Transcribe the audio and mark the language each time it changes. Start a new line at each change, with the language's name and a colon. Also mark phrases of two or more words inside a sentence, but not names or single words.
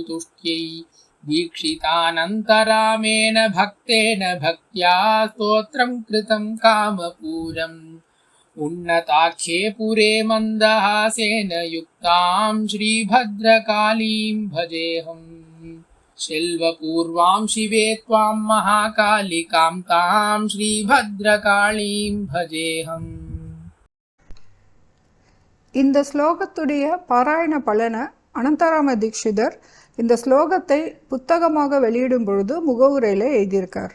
Sanskrit: तुष्ट्यै दीक्षितानन्तरामेण भक्तेन भक्त्या स्तोत्रं कृतं कामपूरम् उन्नताख्ये पुरे मन्दहासेन युक्तां श्रीभद्रकालीं भजेऽहम् सेल्वपूर्वाम् शिवे त्वाम् महाकालिकाम् ताम् श्रीभद्रकालीम् भजेऽहम्.
Tamil: இந்த ஸ்லோகத்துடைய பாராயண பலன அனந்தராம தீக்ஷிதர் இந்த ஸ்லோகத்தை புத்தகமாக வெளியிடும் பொழுது முகவுரையில் எழுதியிருக்கார்.